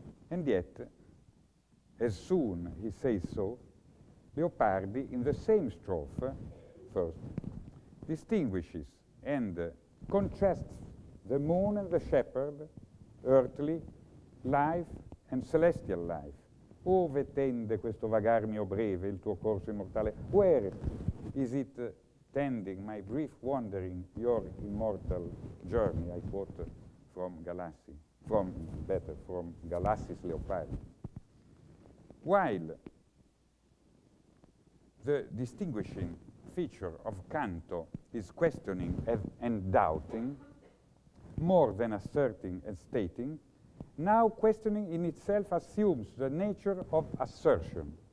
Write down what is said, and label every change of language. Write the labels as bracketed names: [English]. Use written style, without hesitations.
[English] And yet, as soon he says so, Leopardi, in the same strophe, first, distinguishes and contrasts the moon and the shepherd, earthly life and celestial life. [Italian] Ove tende questo vagar mio breve, il tuo corso immortale? [English] Where is it tending, my brief wandering, your immortal journey? I quote from Galassi, from Galassi's Leopardi. While the distinguishing feature of Canto is questioning and doubting, more than asserting and stating, now questioning in itself assumes the nature of assertion.